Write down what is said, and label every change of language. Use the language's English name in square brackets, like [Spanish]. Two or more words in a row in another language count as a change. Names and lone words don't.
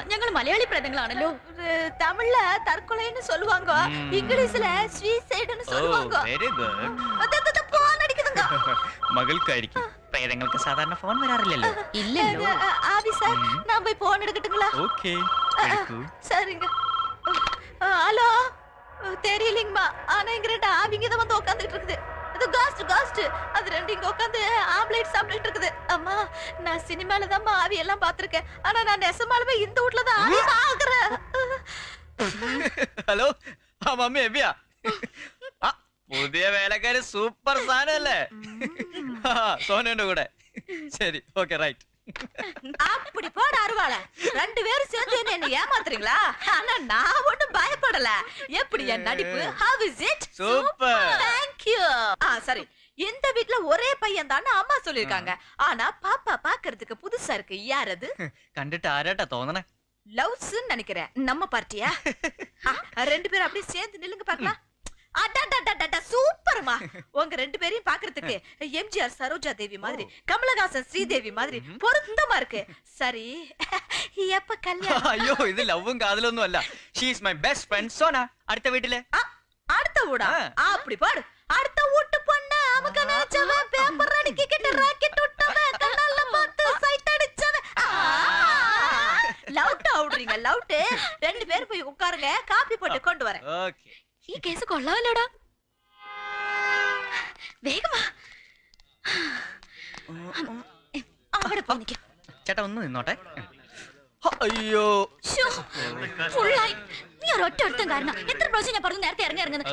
[Malayalam] ഞങ്ങൾ മലയാളി പ്രേതങ്ങളാണല്ലോ. തമിഴില് തർക്കൊലയെന്ന് சொல்லுவாங்க, ഇംഗ്ലീഷില് സൂയിസൈഡ്ന്ന് சொல்லுவாங்க. [English] very good. [Malayalam] മകൾക്കായിരിക്കും. പ്രേതങ്ങൾക്ക് സാധാരണ ഫോൺ വരാറില്ലല്ലോ. ഇല്ലല്ലോ. ആവി സാർ, ഞാൻ പോയി ഫോൺ എടുക്കட்டுங்களா? ഓക്കേ. [Tamil] சரிங்க. ஹலோ, தெரியலங்கம்மா. ஆனா இங்க 2 ஆவிங்க தான் வந்து உட்கார்ந்துட்டு இருக்குது. அது காஸ்ட் அது 2 இங்க உட்கார்ந்து ஆம்லெட் சாப்பிட்டுட்டு இருக்குது. அம்மா, நான் சினிமால தான் ஆவி எல்லாம் பாத்துர்க்கேன். ஆனா நான் நெசமாலுமே இந்த வீட்ல தான் ஆவி பாக்குறேன். [Malayalam] ഹലോ, ആ മമ്മി എവിയാ? പുതിയ വേലക്കാരി സൂപ്പർ സാധനല്ലേ? സോനുണ്ട് കൂടെ. ശരി, ഓക്കെ, റൈറ്റ്. [Tamil] அப்படி போட அருவாள. 2 பேரும் சேர்ந்து என்ன ஏமாத்துறீங்களா? ஆனா நான் ஒண்ணும் பயப்படல. எப்படி என் நடிப்பு? [English] How is it? [Tamil] சூப்பர். [English] Thank you. [Tamil] சரி. இந்த வீட்ல ஒரே பையன் தான அம்மா சொல்லிருக்காங்க. ஆனா பாப்பா பாக்குறதுக்கு புதுசா இருக்கு. யார் அது? [Malayalam] കണ്ടിട്ട് ആരാട്ടാ തോന്നണേ. [Tamil] லவ்ஸ் நினைக்கிறேன். நம்ம பார்ட்டியா? 2 பேரும் அப்படியே சேர்ந்து நில்லுங்க பார்க்கலாம். அடடடடட, சூப்பர்மா. உங்க 2 பேரையும் பாக்குறதுக்கு எம்ஜிஆர் சரோஜா தேவி மாதிரி, கமலஹாசன் ஸ்ரீதேவி மாதிரி பொருத்தமா இருக்கு. சரி, எப்ப கல்யாணம்? ஐயோ, இது லவ்வும் [Malayalam] காதலொന്നും അല്ല. [English] she is my best friend [Malayalam] സോന. അടുത്ത വീട്ടിലെ. [Tamil] அடுத்த வீடா? அப்படி பாரு. அடுத்த வீட்டு பொண்ணு நமக்கு நினைச்சவன் பேப்பர் அடிக்கிட்டு ராக்கெட் விட்டவன் கண்ணால பார்த்து சைட் அடிச்சவன். லவுட் ஆவுறீங்க, லவுட். 2 பேர் போய் உட்காருங்க, காபி போட்டு கொண்டு வரேன். ஓகே. [Malayalam] ഈ കേസ് കൊള്ളാമല്ലോടാ. വേഗമാ. അവിടെ പോയി നിൽക്കാം. ചേട്ടാ ഒന്ന് നിന്നോട്ടെ. അയ്യോ, ഫുള്ളായി. നീ ഒരൊറ്റ ഒരുത്തം കാരണം എത്ര പ്രാവശ്യം ഞാൻ പറഞ്ഞു നേരത്തെ ഇറങ്ങുന്നത്.